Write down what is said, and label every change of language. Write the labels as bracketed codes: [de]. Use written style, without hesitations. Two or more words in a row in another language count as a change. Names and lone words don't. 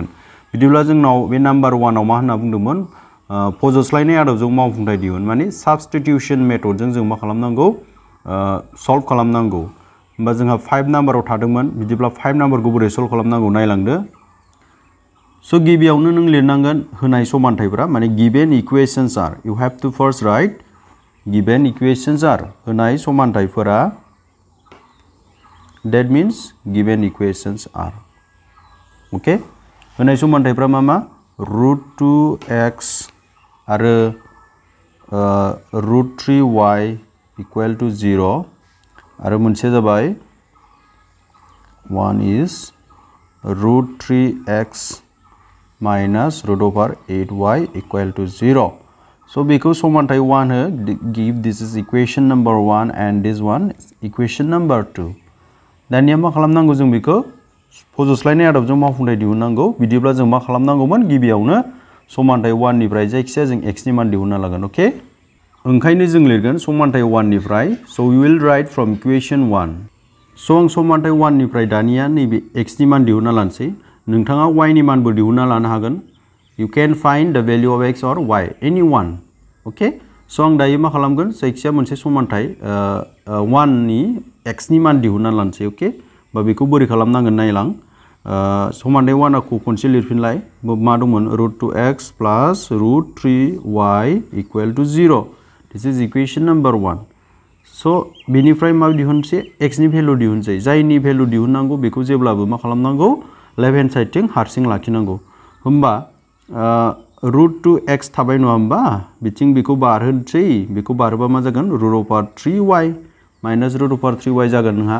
[brx] बिदिब्ला जोंनाव बे नाम्बार 1 आव मा होनना बुंदोंमोन? फज'स्लायनाय आदबजों मावफुंथाय दिहुन, माने [en] substitution methodजों [brx] जों मा खालामनांगौ? सल्व खालामनांगौ। होमबा जोंहा 5 नाम्बाराव थादोंमोन। बिदिब्ला 5 नाम्बारखौ बोरै सल्व खालामनांगौ नायलांदो। स' गिबियावनो नों लिरनांगोन होनाय समानथायफोरा, माने [en] given equations are. you have to first write given equations are. [brx] होनाय समानथायफोरा, [en] that means given equations are. [brx] ओके, होनाय समानथायफोरा मा मा? [en] √2x आरो √3y equal to 0 [brx] आरो मोनसेया जाबाय [en] 1 is √3x minus √8y equal to 0. [brx] So बेखौ समानथाय 1 हो, [en] give this is equation number 1 and this one equation number 2. [brx] दानिया मा खालामनांगौ? जों बेखौ फज'स्लायनाय आदबजों मावफुंथाय दिहुननांगौ। बिदिब्ला जों मा खालामनांगौमोन? गिबियावनो समानथाय 1 निफ्राय जायखिजाया जों x नि मान दिहुनना लागोन। ओके, ओंखायनो जों लिरगोन समानथाय 1 निफ्राय। [en] स' we will write from equation 1. [brx] स' आं समानथाय 1 निफ्राय दानिया नैबे x नि मान दिहुनना लानोसै। नोंथाङा y नि मानबो दिहुनना लानो हागोन। [en] You can find the value of x or y, any one. [brx] ओके, स' आं दायो मा खालामगोन? जायखिजाया मोनसे समानथाय 1 नि x नि मान दिहुनना लानोसै। ओके, बा बेखौ बोरै खालामनांगोन नायलां। समानथाय 1 खौ खनसे लिरफिनलाय। मा दंमोन? [en] √2x plus √3y equal to 0. This is equation number 1. [brx] स' बेनिफ्राय मा दिहुनसै? x नि भेलु दिहुनसै। जायनि भेलु दिहुननांगौ बेखौ जेब्लाबो मा खालामनांगौ? [en] left hand sideथिं [brx] हारसिं लाखिनांगौ। होमबा √2x थाबाय नङा होमबा? बिथिं बेखौ बारहोनोसै। बेखौ बारहोबा मा जागोन? √3y माइनास √3y जागोन नोंहा।